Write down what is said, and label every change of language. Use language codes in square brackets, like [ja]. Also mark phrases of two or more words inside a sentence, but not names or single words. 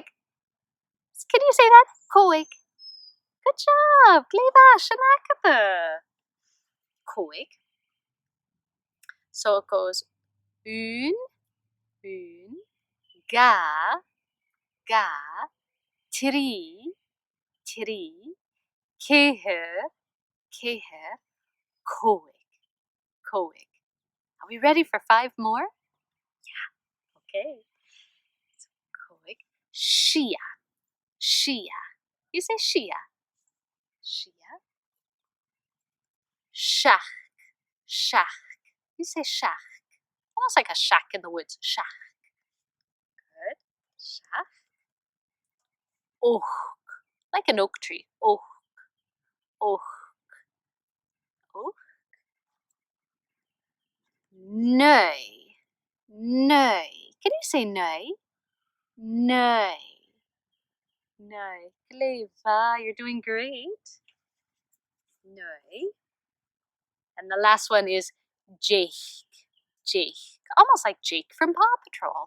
[en] Can you say that? Còig. Good job. Clever. Sh-ack. Còig. So it goes [gd] une, ga, ga, tree, tree, ceithir, ceithir, còig, còig. [en] Are we ready for 5 more? Yeah. Okay. So, còig, sh-ack, sh-ack. You say sh-ack, sh-ack. Sh-ack, sh-ack. You say sh-ack. Almost like a shack in the woods. Sh-ack. Good. Sh-ack. Ochd, like an oak tree. [gd] Ochd, ochd, ochd. Naoi, naoi. [en] Can you say naoi? [gd] Naoi, naoi. [en] Clever, you're doing great. Naoi. And the last one is [gd] Deich, Deich. [en] Almost like Jake from Paw Patrol.